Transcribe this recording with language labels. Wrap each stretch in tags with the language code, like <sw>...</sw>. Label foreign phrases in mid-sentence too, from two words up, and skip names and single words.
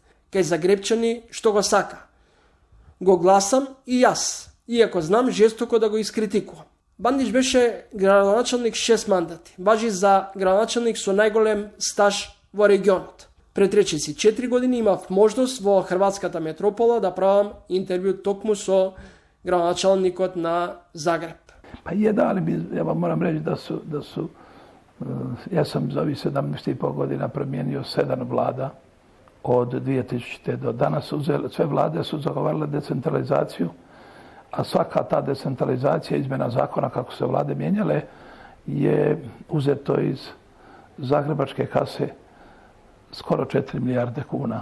<mk>Кај загребчани што го сака. Го гласам и јас, иако знам жестоко да го искритикувам. Бандич беше градоначалник 6 мандати. Важи за градоначалник со најголем стаж во регионот. Пред речиси 4 години имав можност во Хрватската метропола да правам интервју токму со градоначалникот на Загреб.</mk> <hr>Pa je da, ali ja vam moram reći da su ja sam za ovih 17,5 godina promijenio 7 vlada od 2000. do danas. Sve vlade su zagovarile decentralizaciju, a svaka ta decentralizacija, izmjena zakona kako se vlade mijenjale, je uzeto iz zagrebačke kase skoro 4 milijarde kuna.</hr>